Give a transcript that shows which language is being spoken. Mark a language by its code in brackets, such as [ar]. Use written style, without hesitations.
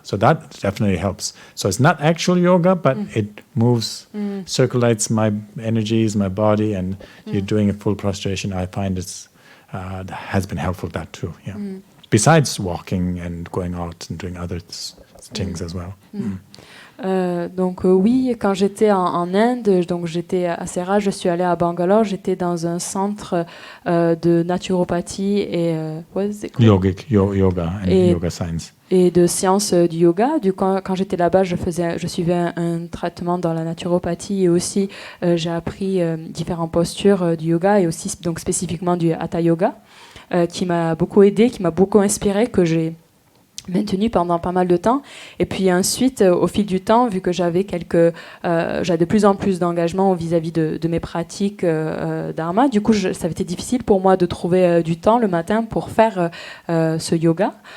[en] So that definitely helps. So it's not actual yoga, but it moves, circulates my energies, my body, and you're doing a full prostration. I find has been helpful, that too, yeah. Besides walking and going out and doing other things as well. [fr] Donc oui, quand j'étais en Inde, donc j'étais à Sera, je suis allée à Bangalore, j'étais dans un centre de naturopathie et [en] Yogic, yoga and yoga science. [fr] Et de sciences du yoga. Quand j'étais là-bas, je suivais un traitement dans la naturopathie et aussi j'ai appris différentes postures du yoga et aussi donc spécifiquement du Hatha Yoga qui m'a beaucoup aidé, qui m'a beaucoup inspiré, que j'ai maintenu pendant pas mal de temps. Et puis ensuite, au fil du temps, vu que j'avais de plus en plus d'engagement vis-à-vis de mes pratiques dharma, du coup, ça avait été difficile pour moi de trouver du temps le matin pour faire ce yoga.